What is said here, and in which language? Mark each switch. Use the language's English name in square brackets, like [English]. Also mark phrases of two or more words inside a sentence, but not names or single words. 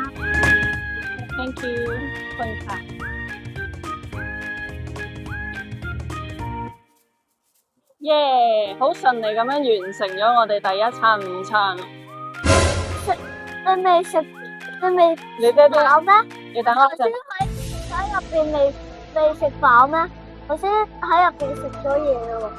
[English] thank you， [Thai] ขอบคุณค่ะ。耶！ [Cantonese] 好順利咁樣完成咗我哋第一餐午餐。你未食？你未你爹哋，飽咩？你等我一頭先陣。喺入邊未食飽咩？頭先喺入邊食咗嘢咯。